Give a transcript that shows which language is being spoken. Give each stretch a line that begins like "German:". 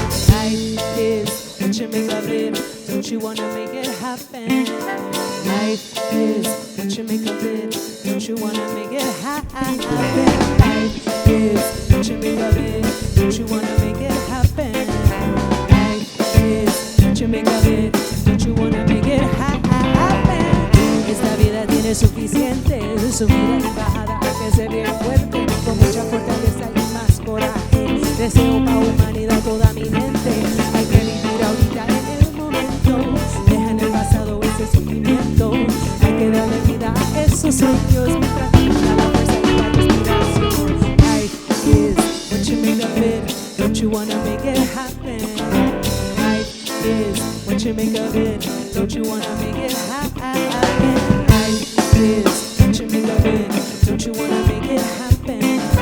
English: Life is what you make of it. Don't you wanna make it happen? Life is what you make of it. Don't you wanna make it happen? Life is what you make of it. Don't you wanna make it happen? Life is what you make of it. Don't you wanna make it happen?
Spanish: Esta vida tiene suficiente, subida y bajada, hay que ser bien fuerte, con mucha fortaleza y más coraje. Deseo para humanidad toda mi mente. Hay que vivir ahorita en el momento. Deja en el pasado ese sufrimiento. Hay que darle vida a esos sueños mientras tenga la fuerza y la respiración.
English: Life is what you make of it. Don't you wanna make it happen? Life is what you make of it. Don't you wanna make it happen? Life is what you make of it. Don't you wanna make it happen?